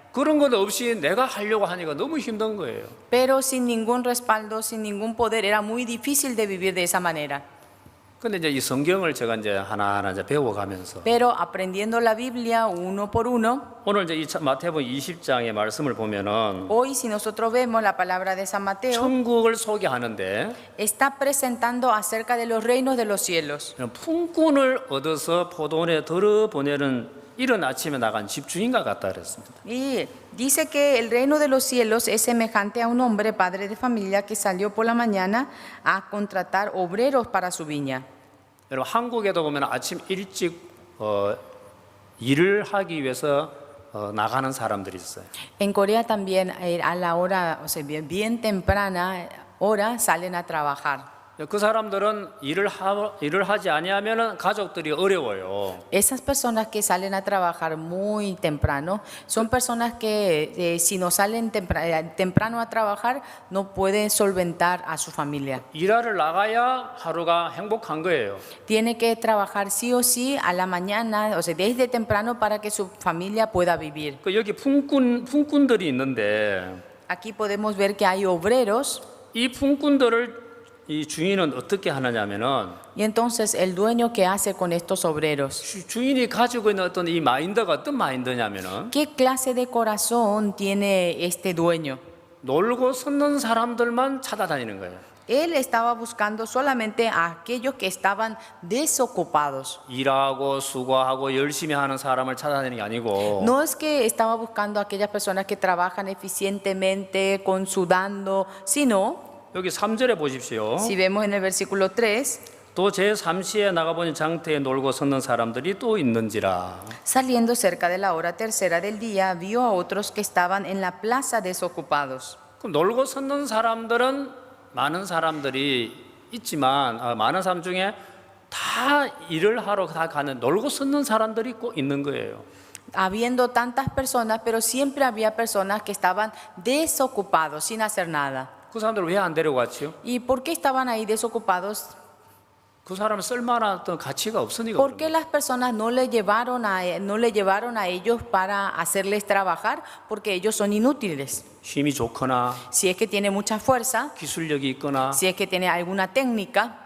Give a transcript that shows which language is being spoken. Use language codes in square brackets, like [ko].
[ko] 그런 것 없이 내가 하려고 하니까 너무 힘든 거예요. [es] Pero sin ningún respaldo, sin ningún poder, era muy difícil de vivir de esa manera. [ko] 근데 이제 이 성경을 제가 이제 하나하나 이제 배워가면서 [es] Pero aprendiendo la Biblia uno por uno, [ko] 오늘 이제 이 마태복음 20장의 말씀을 보면은 [es] hoy si nosotros vemos la palabra de San Mateo, [ko] 천국을 소개하는데 [es] está presentando acerca de los reinos de los cielos. [ko] 품꾼을 얻어서 포도원에 들어보내는 이른 아침에 나간 집주인과 같다 그랬습니다. [es] Y dice que el reino de los cielos es semejante a un hombre, padre de familia, que salió por la mañana a contratar obreros para su viña. [ko] 여러분 한국에도 보면 아침 일찍 일을 하기 위해서 나가는 사람들이 있어요. [es] En Corea también a la hora, o sea, bien temprana hora salen a trabajar. [ko] 그 사람들은 일을 하지 아니하면 가족들이 어려워요. [es] Esas personas que salen a trabajar muy temprano son personas que si no salen temprano a trabajar no pueden solventar a su familia. [ko] 일하러 나가야 하루가 행복한 거예요. [es] Tiene que trabajar sí o sí a la mañana, o sea, desde temprano para que su familia pueda vivir. [ko] 여기 품꾼들이 있는데 [es] Aquí podemos ver que hay obreros. [ko] 이 품꾼들을 이 주인은 어떻게 하느냐면은 [es] Y entonces el dueño ¿qué hace con estos obreros? [ko] 주인이 가지고 있는 어떤 이 마인드가 어떤 마인드냐면은 [es] ¿Qué clase de corazón tiene este dueño? [ko] 놀고 섰는 사람들만 찾아다니는 거예요. [es] Él estaba buscando solamente a aquellos que estaban desocupados. [ko] 일하고 수고하고 열심히 하는 사람을 찾아다니는 게 아니고 [es] No es que estaba buscando a aquellas personas que trabajan eficientemente, sudando, sino, [ko] 여기 3절에 보십시오. [es] si vemos en el versículo 3, [ko] 또 제3시에 나가보니 장터에 놀고 섰는 사람들이 또 있는지라. [es] saliendo cerca de la hora tercera del día, vio a otros que estaban en la plaza desocupados. [ko] 그럼 놀고 섰는 사람들은 많은 사람들이 있지만 많은 사람 중에 다 일을 하러 다 가는 놀고 섰는 사람들이 꼭 있는 거예요. [es] Habiendo tantas personas, pero siempre había personas que estaban desocupados, sin hacer nada. [ko] 그 사람들 왜 안 데려갔지요? [es] ¿Y por qué estaban ahí desocupados? [ko] 그 사람은 쓸만한 어떤 가치가 없으니까. [es] ¿Por qué las personas no le llevaron a ellos para hacerles trabajar? Porque ellos son inútiles. [ko] 힘이 좋거나 [es] Si es que tiene mucha fuerza, [ko] 기술력이 있거나 [es] si es que tiene alguna técnica,